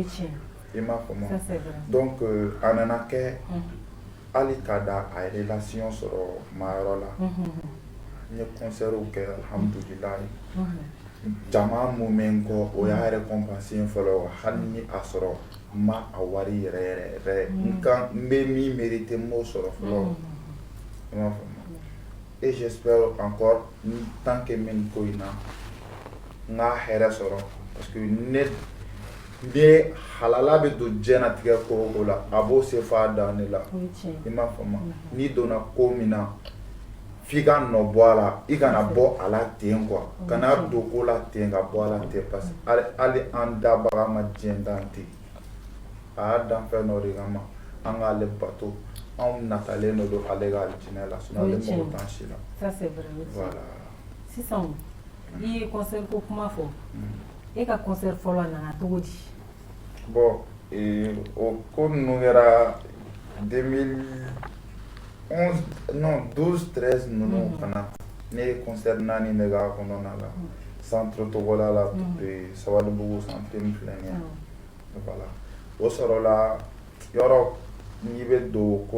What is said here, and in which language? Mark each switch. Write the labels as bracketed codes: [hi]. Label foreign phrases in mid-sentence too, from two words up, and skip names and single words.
[bm] I m'a faamu donc a nana kɛ hali ka da a relation sɔrɔ mayɔrɔ la n ye concertw kɛ alhamdulilayi jama mun bɛ n kɔ o y'a récompense n fɔlɔ hali ni a sɔrɔ n ma a wari yɛrɛ n bɛ min mérité n m'o sɔrɔ fɔlɔ i m'a faamu [fr] et j'espère encore tant que [bm] n bɛ nin ko in na n ka hɛrɛ sɔrɔ [fr] parce que [bm] ne halala bɛ don diɲɛlatigɛ ko o ko la a b'o se f'a dan ne la i m'a faamu n'i donna ko min na f'i ka nɔ bɔ a la i kana bɔ a la ten quoi kana don ko la ten ka bɔ a la ten [fr] parce que [bm] hali an dabaga ma diɲɛ dan ten a y'a dan fɛn dɔ de kama an k'ale bato anw natalen de don ale ka alijinɛ la sinon ale mago t'an si la. [fr] Ça c'est vrai. Voilà. [bm] Sisan i ye concert ko kuma fɔ e ka concert fɔlɔ nana cogo di? Bon o ko ninnu kɛra 12-13 ninnu fana ne ye concert 4 de k'a kɔnɔna la centre Togola la Sabalibugu centre min filɛ nin ye voilà o sɔrɔla yɔrɔ n'i bɛ don ko